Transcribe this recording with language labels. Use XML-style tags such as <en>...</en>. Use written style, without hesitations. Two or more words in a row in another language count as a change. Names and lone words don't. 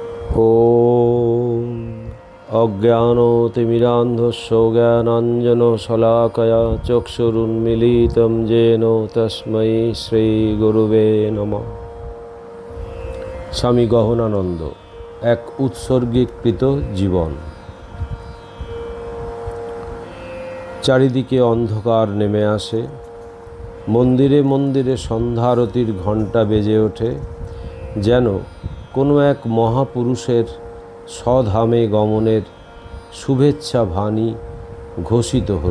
<sa>ॐ अज्ञानतिमिरान्धस्य ज्ञानाञ्जनशलाकया चक्षुरुन्मीलितं येन तस्मै श्रीगुरुवे नमः।</sa> <bn>স্বামী গহনানন্দ, এক উৎসর্গীকৃত জীবন। চারিদিকে অন্ধকার নেমে আসে, মন্দিরে মন্দিরে সন্ধ্যারতির ঘণ্টা বেজে ওঠে, যেন কোনো এক মহাপুরুষের স্বধামে গমনের শুভেচ্ছা বাণী ঘোষিত হল।</bn>